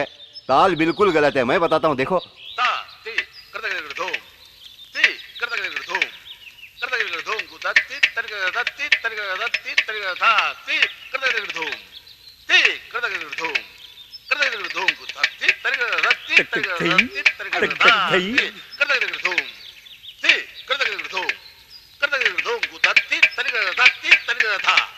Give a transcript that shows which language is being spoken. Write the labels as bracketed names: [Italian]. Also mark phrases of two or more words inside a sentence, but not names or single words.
[Hindi] ताल बिल्कुल गलत है, मैं बताता हूँ, देखो। ता ती करता कर धूम ती करता कर धूम करता कर धूम गुता ती तरका ती तरका ती तरका था ती करता कर धूम ती करता कर धूम करता कर धूम गुता ती तरका ती तरका ती तरका था ती करता कर धूम ती करता कर धूम करता कर धूम गुता ती तरका था।